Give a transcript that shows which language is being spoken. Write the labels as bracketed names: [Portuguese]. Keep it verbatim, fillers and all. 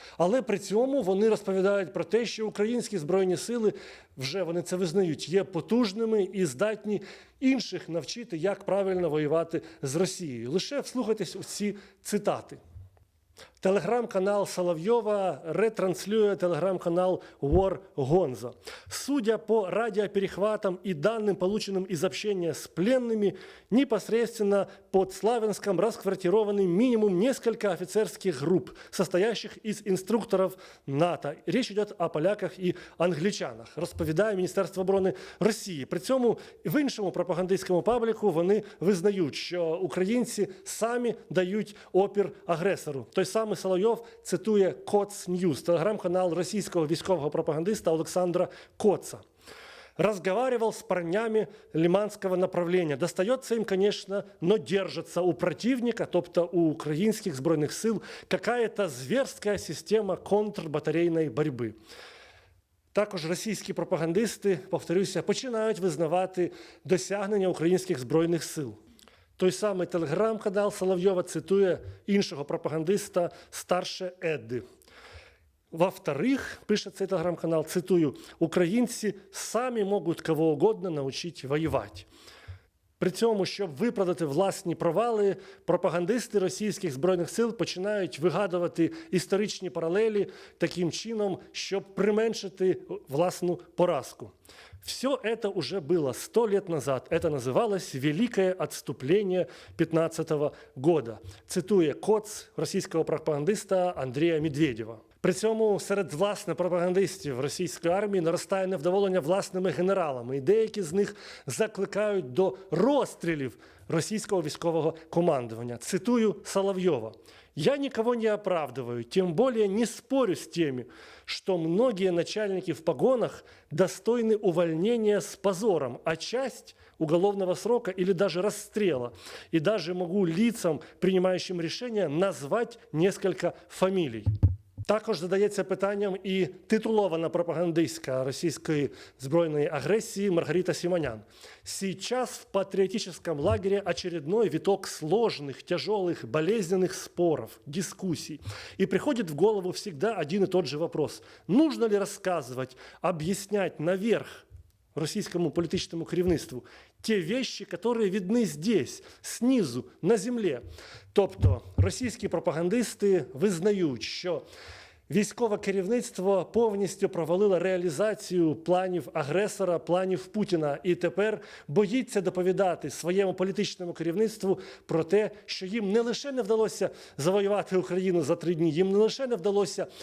[Ukrainian] Але при цьому вони розповідають про те, що українські збройні сили, вже вони це визнають, є потужними і здатні інших навчити, як правильно воювати з Росією. Лише вслухайтесь у ці цитати. Телеграм-канал Соловьева ретранслює телеграм-канал War Gonzo. [Russian] Судя по радиоперехватам и данным, полученным из общения с пленными, непосредственно под Славянском расквартированы минимум несколько офицерских групп, состоящих из инструкторов НАТО. Речь идет о поляках и англичанах, [Ukrainian] розповідає Міністерство оборони Росії. При цьому в іншому пропагандистському пабліку вони визнають, що українці самі дають опір агресору. Той самий Соловйов цитує «Коц Ньюз», телеграм-канал російського військового пропагандиста Олександра Коца. [Russian] «Разговаривал с парнями лиманского направления. Достается им, конечно, но держится у противника, [Ukrainian] тобто [Russian] у украинских [Ukrainian] збройних сил, [Russian] какая-то зверская система контрбатарейной борьбы». [Ukrainian] Також російські пропагандисти, повторюся, починають визнавати досягнення українських збройних сил. Той самий телеграм-канал Соловйова цитує іншого пропагандиста «Старше Едди». «Во-вторых, – пише цей телеграм-канал, – цитую, українці самі можуть [Russian] кого угодно [Ukrainian] навчити воювати». При цьому, щоб виправдати власні провали, пропагандисти російських збройних сил починають вигадувати історичні паралелі таким чином, щоб применшити власну поразку. [Russian] Все это уже было сто лет назад. Это называлось «Великое отступление пятнадцатого года», [Ukrainian] цитує Коц російського пропагандиста Андрія Медведєва. При цьому серед власне пропагандистів російської армії наростає невдоволення власними генералами, і деякі з них закликають до розстрілів російського військового командування. Цитую Соловйова. [Russian] «Я никого не оправдываю, тем более не спорю с теми, что многие начальники в погонах достойны увольнения с позором, а часть – уголовного срока или даже расстрела. И даже могу лицам, принимающим решения, назвать несколько фамилий». [Ukrainian] Також задається питанням і титулована пропагандистка російської збройної агресії Маргарита Симонян. [Russian] «Сейчас в патриотическом лагере очередной виток сложных, тяжелых, болезненных споров, дискуссий. И приходит в голову всегда один и тот же вопрос. Нужно ли рассказывать, объяснять наверх, [Ukrainian] російському політичному керівництву, [Russian] те вещи, которые видны здесь, снизу, [Ukrainian] на землі. Тобто російські пропагандисти визнають, що військове керівництво повністю провалило реалізацію планів агресора, планів Путіна, і тепер боїться доповідати своєму політичному керівництву про те, що їм не лише не вдалося завоювати Україну за три дні, їм не лише не вдалося